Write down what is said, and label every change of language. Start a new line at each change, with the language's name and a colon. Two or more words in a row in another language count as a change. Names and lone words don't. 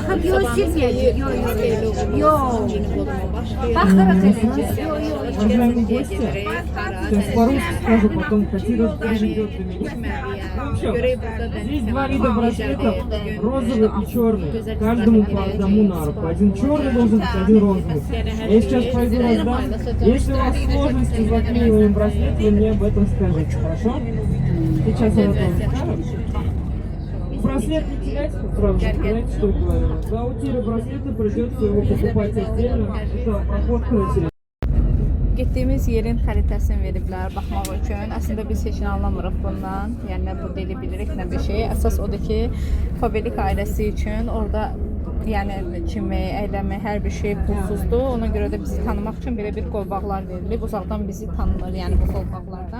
Azerbaijani: Baxıb yox, silməyəcək. Yox. Baxırıq eləcək.
Russian: Уважаемые гости, сейчас по-русски скажу, потом Катя переведет для меня. В общем, здесь два вида браслетов, розовый и черный. Каждому по одному на руку. Один черный должен быть, один розовый. Я сейчас пойду раздам. Если у вас сложности с заклеиванием браслета, вы мне об этом скажите, хорошо? Сейчас я вам скажу. Браслет не терять, сразу же, знаете, что я говорю? За утерю браслета придется его покупать отдельно. Это проходка на телефон.
Azerbaijani: Getdiyimiz yerin xəritəsini veriblər baxmaq üçün. Əslində biz heç nə anlamırıq bundan. Yəni nə burada elə bilirik, nə bir şey. Əsas odur ki, Fabelik ailəsi üçün orada yəni kimi, əylemi, hər bir şey pulsuzdur. Ona görə də bizi tanımaq üçün belə bir qolbaqlar verilib. Uzaqdan bizi tanınır, yəni bu qolbaqlardan.